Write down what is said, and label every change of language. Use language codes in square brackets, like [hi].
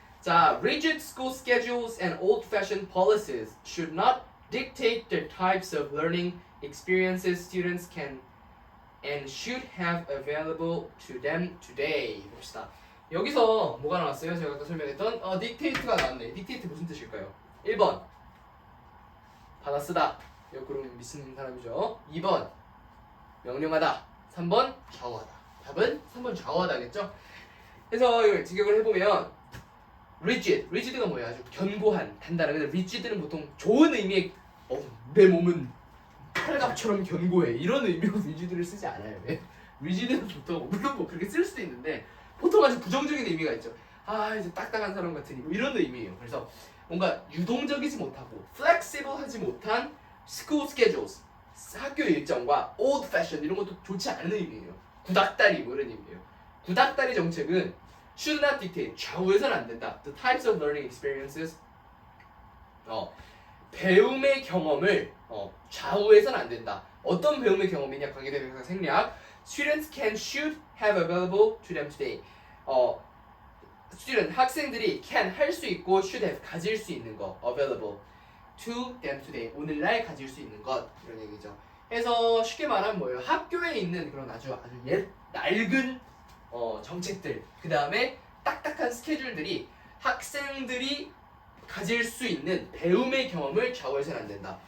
[en] 자, rigid school schedules and old-fashioned policies should not dictate the types of learning experiences students can and should have available to them today. [ko] 봅시다. 여기서 뭐가 나왔어요? 제가 아까 설명했던 dictate가 나왔네. dictate 무슨 뜻일까요? 1번 받아 쓰다. 이거 그럼 미치는 사람이죠. 2번 명령하다. 3번 좌우하다. 답은 3번 좌우하다겠죠? 그래서 이걸 직역을 해보면 rigid가 뭐야? 아주 견고한, 단단한. 근데 rigid는 보통 좋은 의미의 내 몸은 칼갑처럼 견고해 이런 의미로 rigid를 쓰지 않아요. 왜? rigid는 보통 물론 뭐 그렇게 쓸 수도 있는데 보통 아주 부정적인 의미가 있죠. 아 이제 딱딱한 사람 같으니 뭐 이런 의미예요. 그래서 뭔가 유동적이지 못하고 flexible하지 못한 [en] school schedules [ko] 학교 일정과 old fashion 이런 것도 좋지 않은 의미예요. 구닥다리 뭐 이런 의미예요. 구닥다리 정책은 [en] should not dictate [ko] 좌우해서는 안 된다. [en] The types of learning experiences [ko] 배움의 경험을 좌우해서는 안 된다. 어떤 배움의 경험이냐 관계대명사 생략. [en] Students should have available to them today. [ko] student 학생들이 can 할 수 있고 [en] should have [ko] 가질 수 있는 거 [en] available to them today [ko] 오늘날 가질 수 있는 것 이런 얘기죠. 그래서 쉽게 말하면 뭐예요? 학교에 있는 그런 아주 낡은 정책들 그 다음에 딱딱한 스케줄들이 학생들이 가질 수 있는 배움의 경험을 좌우해서는 안 된다.